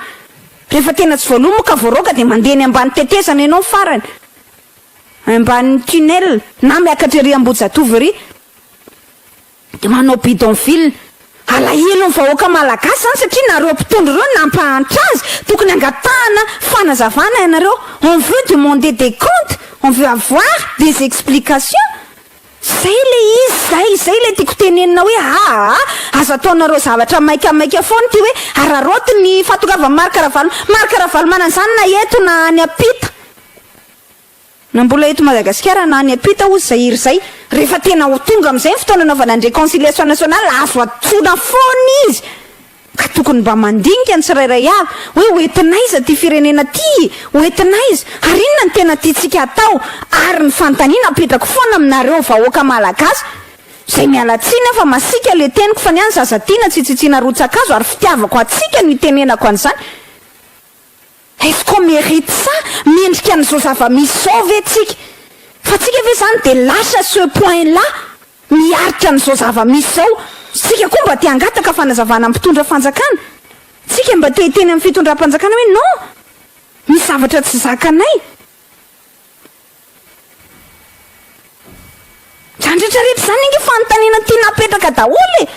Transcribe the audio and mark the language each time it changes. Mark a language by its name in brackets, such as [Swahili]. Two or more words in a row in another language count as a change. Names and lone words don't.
[Malagasy] Rehefa tena tsy voalohany moa ka voaroka de mandeha ny ambany tetezana ianao farany, ambany tunnel na miakatra ery Ambojatovo ery de manao bidonville. Alahelo ny vahoaka malagasy zany satria nareo mpitondra reo nampahantra azy, tokony angatahana fanazavana ianareo. [French] On veut demander des comptes, on veut avoir des explications. [Malagasy] Zay le izy, zay le tiako tenenina hoe azo ataonareo zavatra maika foana ty hoe araroty ny fatokava Marc Ravalomanana zany na eto na any apita, na mbola eto Madagasikara na any apita ozy zay iry zay. Rehefa tena ho tonga amin'izay fotoana anaovana ny [French] réconciliation nationale [Malagasy] azo atsona foana izy ka tokony mba mandinika ny tsirairay avy hoe hoentinaiza ty firenena ty hoentinaiza ary inona ny tena tiantsika atao ary ny fanontaniana apetrako foana aminareo vahoaka malagasy zay mialatsiny fa masika le teniko fa ny any zaza tiana tsy tsitsiana rotsakazo ary fitiavako atsika no itenenako an'izany. [French] Est-ce qu'on mérite ça? [Malagasy] Mendrika an'izao zava-misy zao ve tsika? Fa tsika ve zany de lasa [French] ce point-là [Malagasy] miaritra an'izao zava-misy zao. Tsika koa mba te hangataka fanazavana mpitondra fanjakana. Tsika mba te hiteny amin'ny fitondram-panjakana hoe non, misy zavatra tsy zakanay. Zany rehetrarehetra zany inge fanontaniana tiana apetraka daholo e.